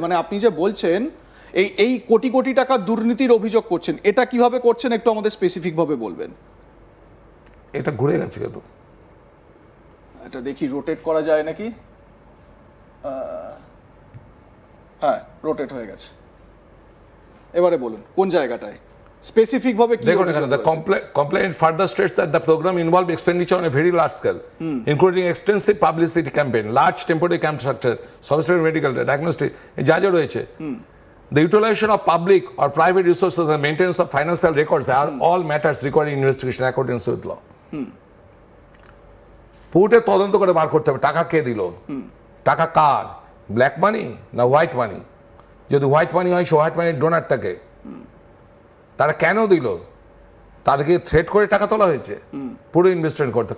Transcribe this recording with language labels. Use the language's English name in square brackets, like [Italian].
[Bangla] মানে আপনি যে বলছেন এই কোটি কোটি টাকা দুর্নীতির অভিযোগ করছেন, এটা কিভাবে করছেন একটু আমাদের স্পেসিফিক ভাবে বলবেন। এটা ঘুরে গেছে কেন? এটা দেখি রোটেট করা যায় নাকি। হ্যাঁ, রোটেট হয়ে গেছে। এবারে বলুন কোন জায়গাটায় স্পেসিফিক ভাবে কি? দেখুন এখানে [English] the complaint further states that the program involved expenditure on a very large scale, including extensive publicity campaign, large temporary camp structure, sophisticated medical diagnostic, [Bangla] যা যা রয়েছে। [English] The utilization of public or private resources and maintenance of financial records are all matters requiring investigation according to law. [Bangla] পুরোটা তদন্ত করে বার করতে হবে টাকা কে দিল, টাকা কার, ব্ল্যাক মানি না হোয়াইট মানি? যদি হোয়াইট মানি হয়, সে হোয়াইট মানির ডোনারটাকে, তারা কেন দিল? তাদেরকে থ্রেট করে টাকা তোলা হয়েছে পুরো ইনভেস্টমেন্ট করতে।